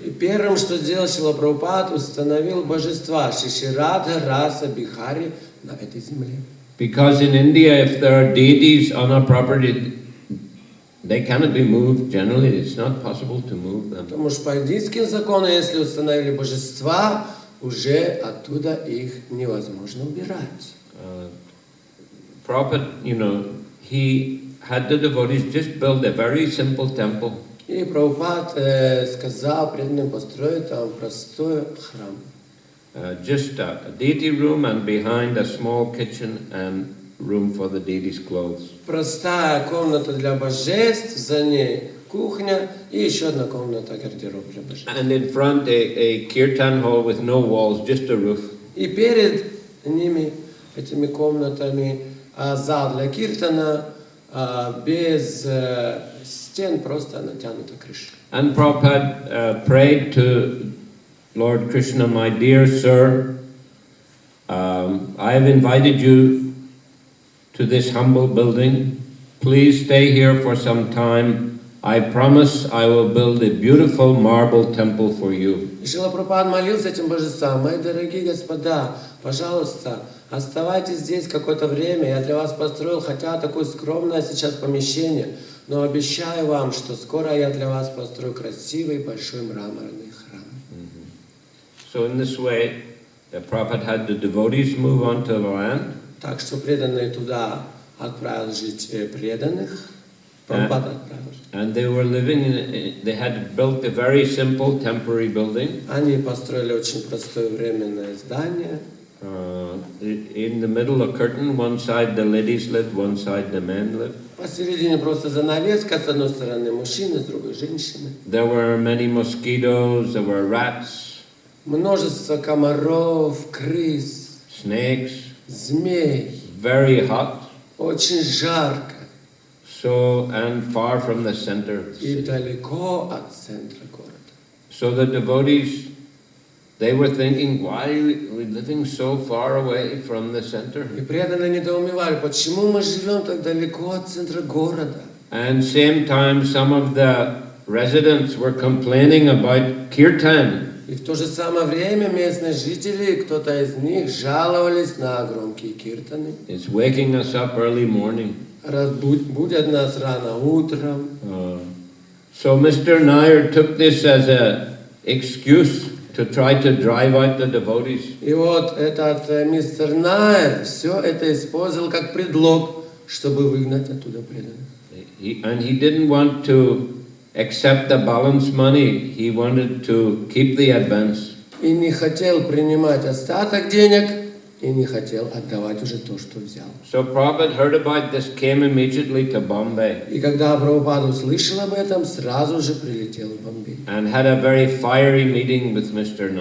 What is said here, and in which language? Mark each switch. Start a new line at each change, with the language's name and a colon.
Russian: И первым, что сделал Шрила Прабхупада, установил божества Шри Радха Раса Бихари на этой земле.
English: Because in India, if there are deities on a property, they cannot be moved. Generally, it's not possible to move them.
Russian: Потому что по индийским законам, если установили божества, уже оттуда их невозможно убирать.
English: Prabhupada, he had the devotees just build a very simple temple.
Russian: И Прабхупад сказал преданным построить там простой храм.
English: Just a deity room, and behind a small kitchen and room for the deity's clothes.
Russian: Простая комната для божеств, за ней кухня и еще одна комната гардероб для божеств.
English: And in front a kirtan hall with no walls, just a roof.
Russian: И перед ними, этими комнатами, зал для киртана, без стен, просто натянута крыша.
English: And Prabhupada prayed to Lord Krishna, my dear sir, I have invited you to this humble building. Please stay here for some time. I promise I will build a beautiful marble temple for you.
Russian: И Шрила Прабхупада молился этим божествам: мои дорогие господа, пожалуйста, оставайтесь здесь какое-то время. Я для вас построил хотя такое скромное сейчас помещение, но обещаю вам, что скоро я для вас построю красивый большой мраморный храм.
English: So in this way, the Prabhupada had the devotees move onto the land.
Russian: Так что преданные туда отправил жить преданных. Прабхупада отправил.
English: And they were living they had built a very simple temporary building.
Russian: Они построили очень простое временное здание.
English: In the middle a curtain, one side the ladies lived, one side the men lived.
Russian: Посередине просто занавеска, с одной стороны мужчины, с другой женщины.
English: There were many mosquitoes, there were rats,
Russian: Множество комаров, крыс,
English: snakes,
Russian: змей.
English: very hot.
Russian: Очень жарко.
English: So, and far from the center of the
Russian: И
English: city.
Russian: далеко от центра города.
English: So the devotees, they were thinking, why are we living so far away from the center?
Russian: И преданные недоумевали, почему мы живем так далеко от центра города.
English: And same time, some of the residents were complaining about kirtan.
Russian: И в то же самое время местные жители, кто-то из них, жаловались на громкие киртаны.
English: It's waking us up early morning.
Russian: Разбудят нас рано утром.
English: So Mr. Nair took this as an excuse to try to drive out the devotees.
Russian: И вот этот мистер Найер все это использовал как предлог, чтобы выгнать оттуда преданных.
English: And he didn't want to accept the balance money. He wanted to keep the advance.
Russian: И не хотел принимать остаток денег, и не хотел отдавать уже то, что взял.
English: So Prabhupada heard about this, came immediately to Bombay.
Russian: И когда Прабхупада услышал об этом, сразу же прилетел в Бомбей.
English: And had a very fiery meeting with Mr.